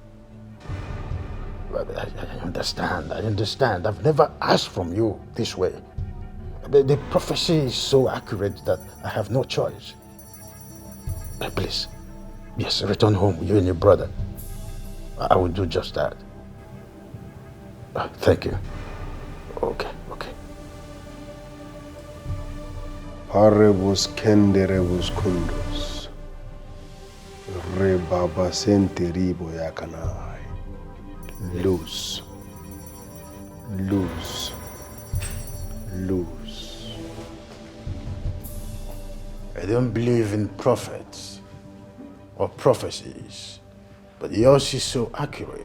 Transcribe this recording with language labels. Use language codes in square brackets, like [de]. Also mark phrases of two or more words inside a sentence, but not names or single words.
[en] I understand. I've never asked from you this way. The prophecy is so accurate that I have no choice. Please, yes, return home, you and your brother. I will do just that. Thank you. Okay. Parebus kenderebus kundus. Rebaba senteribo yakanai. Lose. I don't believe in prophets or prophecies, but yours is so accurate.